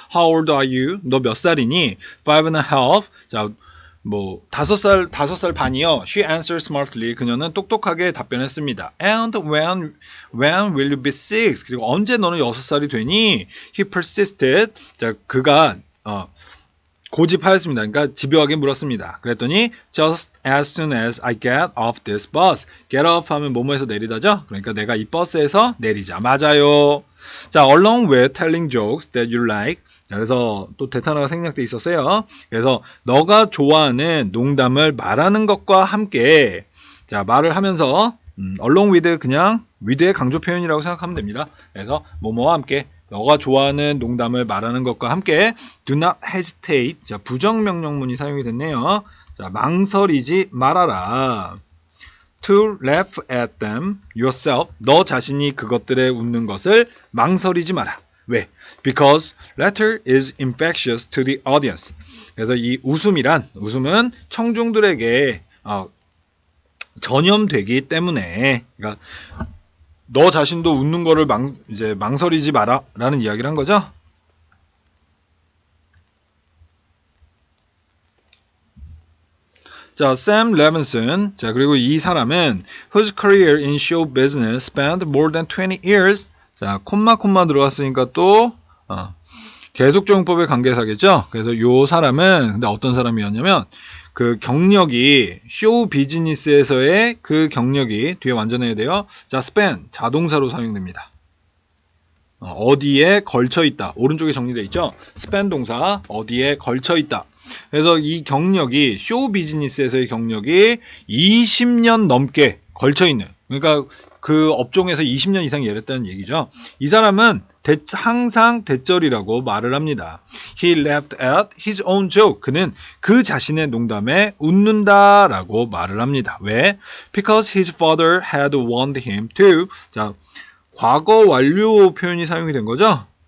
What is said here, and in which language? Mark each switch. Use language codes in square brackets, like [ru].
[en] How old are you? [ko] 너 몇 살이니? 5.5. 자, 뭐 5살 반이요. [en] She answered smartly. [ko] 그녀는 똑똑하게 답변했습니다. [en] And when will you be 6? [ko] 그리고 언제 너는 6살이 되니? [en] He persisted. [ko] 자, 그가 고집하였습니다. 그러니까 집요하게 물었습니다. 그랬더니 [en] just as soon as I get off this bus. [ko] get off 하면 뭐뭐에서 내리다죠? 그러니까 내가 이 버스에서 내리자. 맞아요. [en] 자, along with telling jokes that you like. [ko] 자, 그래서 또 대탄어가 생략돼 있었어요. 그래서 너가 좋아하는 농담을 말하는 것과 함께 자, 말을 하면서 along with 그냥 with의 강조 표현이라고 생각하면 됩니다. 그래서 뭐뭐와 함께 너가 좋아하는 농담을 말하는 것과 함께 [en] do not hesitate. [ko] 자, 부정명령문이 사용이 됐네요. 자, 망설이지 말아라. [en] to laugh at them yourself. [ko] 너 자신이 그것들에 웃는 것을 망설이지 마라. 왜? [en] Because laughter is infectious to the audience. [ko] 그래서 이 웃음은 청중들에게 전염되기 때문에 그러니까 너 자신도 웃는 거를 망설이지 마라 라는 이야기를 한 거죠. 자, Sam Levinson. 자, 그리고 이 사람은 [en] whose career in show business spanned more than 20 years. [ko] 자, 콤마 들어갔으니까 또 계속적용법의 관계사겠죠. 그래서 요 사람은 근데 어떤 사람이었냐면 그 경력이 쇼 비즈니스에서의 그 경력이 뒤에 완전해야 돼요. 자, span 자동사로 사용됩니다. 어디에 걸쳐 있다. 오른쪽에 정리되어 있죠. span 동사 어디에 걸쳐 있다. 그래서 이 경력이 쇼 비즈니스에서의 경력이 20년 넘게 걸쳐 있는. 그러니까 그 업종에서 20년 이상 일했다는 얘기죠. 이 사람은 항상 대절이라고 말을 합니다. [en] He laughed at his own joke. [ko] 그는 그 자신의 농담에 웃는다라고 말을 합니다. 왜? [en] Because his father had warned him to. [ko] 자, 과거 완료 표현이 사용이 된 거죠.